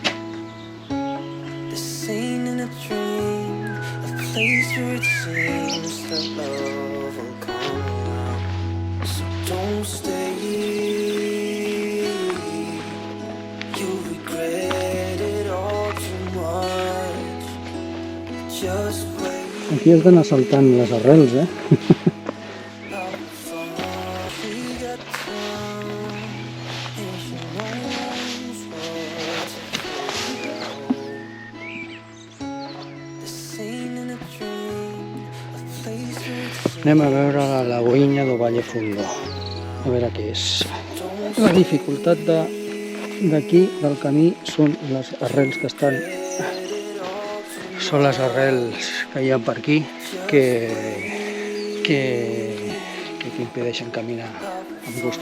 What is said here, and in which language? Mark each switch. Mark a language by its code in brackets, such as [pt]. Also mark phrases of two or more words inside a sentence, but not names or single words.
[en] This ain't in a dream, a place where it seems that love will come around. So don't stay, you'll regret it all too much. Just wait. [ca] Aquí has d'anar saltant les arrels, [en] She got time, and she knows what to figure out. This ain't in a dream, a place where it seems. [ca] Anem a veure la Lagoinha do Valle Fundo, a veure què és. La dificultat d'aquí, del camí, són les arrels que estan... Són les arrels que hi ha per aquí que impedeixen caminar amb gust.